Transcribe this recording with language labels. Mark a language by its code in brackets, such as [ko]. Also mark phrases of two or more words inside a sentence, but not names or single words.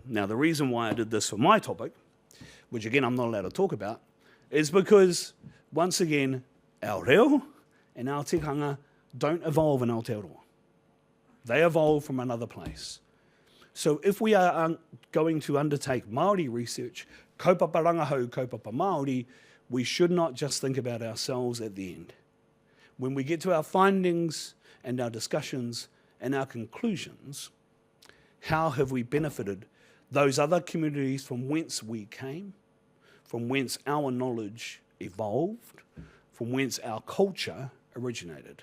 [en] Now, the reason why I did this for my topic, which again I'm not allowed to talk about, is because, once again, our reo and our tikanga don't evolve in Aotearoa. They evolve from another place. So if we are going to undertake Māori research, [mi] kaupapa rangahau, kaupapa Māori, [en] we should not just think about ourselves at the end. When we get to our findings and our discussions and our conclusions, how have we benefited those other communities from whence we came, from whence our knowledge evolved, from whence our culture originated?